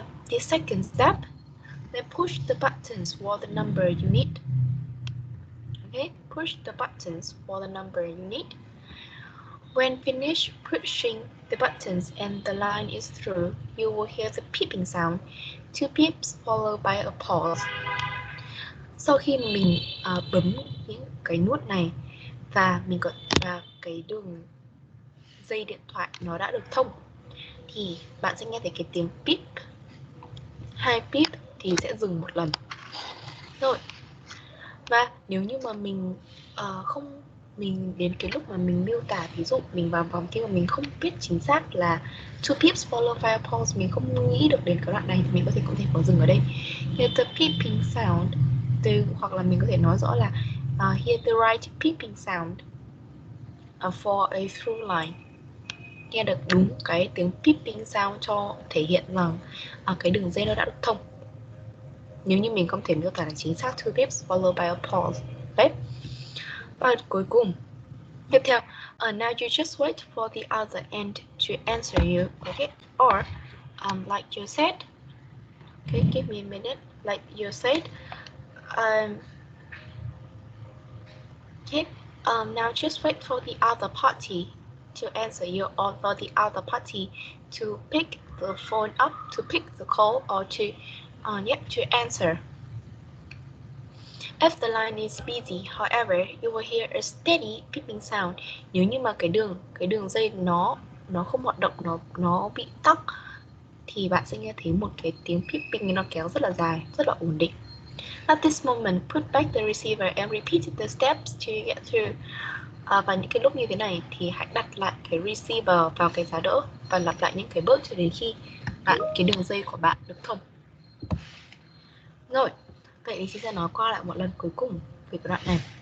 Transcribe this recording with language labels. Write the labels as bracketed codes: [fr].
[en] The second step, then push the buttons for the number you need. Okay, push the buttons for the number you need. When finished pushing the buttons and the line is through, you will hear the beeping sound, 2 beeps followed by a pause. [vi] Sau khi mình bấm những cái nút này và cái đường dây điện thoại nó đã được thông, thì bạn sẽ nghe thấy cái tiếng beep. 2 beep thì sẽ dừng một lần. Rồi. Và nếu như mà mình mình đến cái lúc mà mình miêu tả, ví dụ mình vào vòng kia mà mình không biết chính xác là [en] 2 beeps followed by a pause, [vi] mình không nghĩ được đến cái đoạn này, thì mình có thể có dừng ở đây. [en] Hear the beeping sound, [vi] hoặc là mình có thể nói rõ là [en] hear the right beeping sound for a through line. [vi] Nghe được đúng cái tiếng beeping sound cho thể hiện rằng cái đường dây nó đã được thông. Nếu như mình không thể miêu tả là chính xác [en] 2 beeps followed by a pause. [vi] Đấy. Và cuối cùng, tiếp theo, [en] now you just wait for the other end to answer you, okay? Or, like you said, okay, give me a minute, like you said, okay, now just wait for the other party to answer you, or for the other party to pick the phone up, to pick the call, or to answer. If the line is busy, however, you will hear a steady beeping sound. [vi] Nếu như mà cái đường dây nó không hoạt động, nó bị tắc, thì bạn sẽ nghe thấy một cái tiếng beeping nó kéo rất là dài, rất là ổn định. [en] At this moment, put back the receiver and repeat the steps to get through. [vi] Và những cái lúc như thế này thì hãy đặt lại cái receiver vào cái giá đỡ và lặp lại những cái bước cho đến khi cái đường dây của bạn được thông. Rồi, vậy thì chị sẽ nói qua lại một lần cuối cùng về cái đoạn này.